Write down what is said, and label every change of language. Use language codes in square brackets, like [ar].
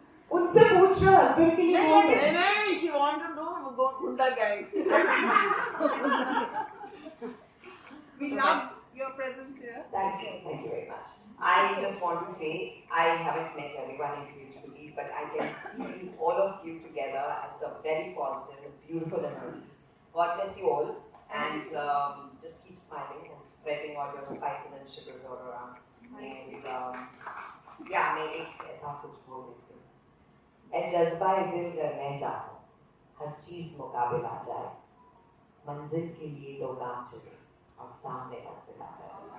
[hi] उनसे पूछ रहा हस्बैंड के लिए बोल रहे। नहीं, [en] she want to know goonda gang. We love your presence here. Thank you very much. I just want to say, I haven't met everyone individually, but I can feel all of you together as a very positive and beautiful energy. God bless you all, and just keep smiling and spreading all your spices and sugars all around. And yeah, [hi] मैं एक ऐसा कुछ बोल देती हूँ। ऐ जज्बा दिल कर मैं चाहूँ, हर चीज मुकाबिला जाए, मंजिल के लिए दो गाम चले और सामने मंजिल आ जाए।